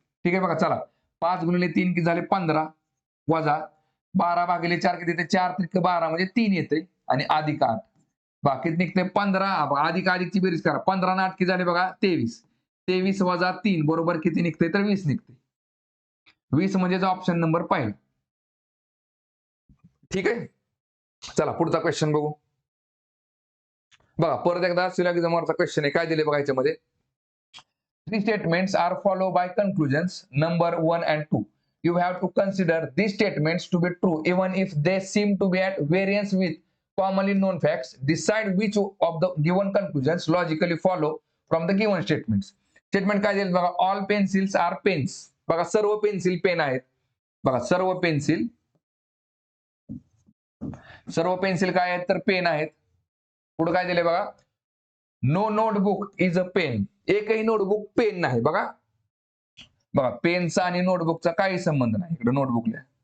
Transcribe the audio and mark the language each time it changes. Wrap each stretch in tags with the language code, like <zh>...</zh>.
<mr>ठीक आहे बघा, चला 5 गुणिले 3 किती झाले, 15, वजा 12 भागिले 4 किती येते, 4 त्रिक 12 म्हणजे 3 येते, आणि अधिक 8, बाकीत निघते 15, अधिक अधिकची बेरीज करा, 15 आणि 8 किती झाले बघा, 23. 23 वजा 3 बरोबर किती निघते, तर 20 निघते. 20 म्हणजे ऑप्शन नंबर पहिला. ठीक आहे, चला पुढचा क्वेश्चन बघू. बघा परत एकदा सिलॉगिझमवरचा क्वेश्चन आहे, काय दिले बघा याच्यामध्ये.</mr> <en>3 statements are followed by conclusions number 1 and 2. You have to consider these statements to be true even if they seem to be at variance with commonly known facts. Decide which of the given conclusions logically follow from the given statements.</en> <mr>Statement काय दिले बघा,</mr> <en>all pencils are pens.</en> <mr>बघा सर्व pencil pen आहेत. बघा सर्व pencil काय आहेत, तर पेन आहेत. पुढे काय दिले बघा,</mr> <en>No notebook is a pen.</en> <mr>एकही नोटबुक पेन नाही. बघा बघा पेनचा आणि नोटबुकचा काही संबंध नाही. इकडे नोटबुक लिहा.</mr>